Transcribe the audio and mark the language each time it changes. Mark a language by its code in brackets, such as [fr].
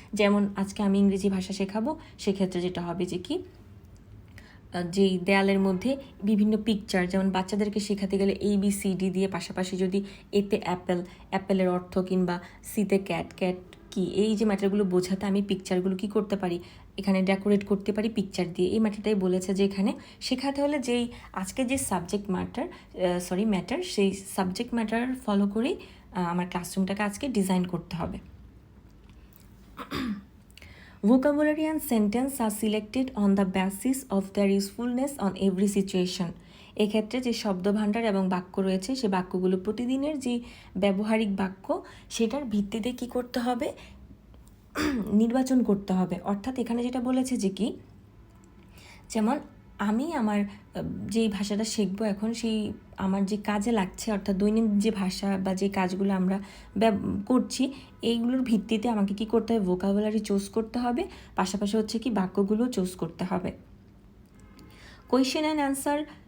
[bn] যেমন আজকে আমি ইংরেজি ভাষা শেখাবো, সেক্ষেত্রে যেটা হবে যে কি যেই দেয়ালের মধ্যে বিভিন্ন পিকচার, যেমন বাচ্চাদেরকে শেখাতে গেলে ABCD দিয়ে পাশাপাশি যদি এতে অ্যাপেলের অর্থ কিংবা সিতে ক্যাট কি এই যে ম্যাটারগুলো বোঝাতে আমি পিকচারগুলো কি করতে পারি এখানে ডেকোরেট করতে পারি পিকচার দিয়ে। এই ম্যাটারটাই বলেছে যে এখানে শেখাতে হলে যেই আজকে যে সাবজেক্ট ম্যাটার সেই সাবজেক্ট ম্যাটার ফলো করেই আমার ক্লাসরুমটাকে আজকে ডিজাইন করতে হবে। [en] Vocabulary and sentence are selected on the basis of their usefulness on every situation. [bn] এক্ষেত্রে যে শব্দভাণ্ডার এবং বাক্য রয়েছে সে বাক্যগুলো প্রতিদিনের যে ব্যবহারিক বাক্য সেটার ভিত্তিতে কি করতে হবে নির্বাচন করতে হবে। অর্থাৎ এখানে যেটা বলেছে যে কি যেমন আমি আমার যেই ভাষাটা শিখবো এখন সেই আমার যে কাজে লাগছে, অর্থাৎ দৈনন্দিন যে ভাষা বা যে কাজগুলো আমরা করছি এইগুলোর ভিত্তিতে আমাকে কি করতে হবে ভোকাবুলারি চুজ করতে হবে, পাশাপাশি হচ্ছে কি বাক্যগুলো চুজ করতে হবে। [en] question and answer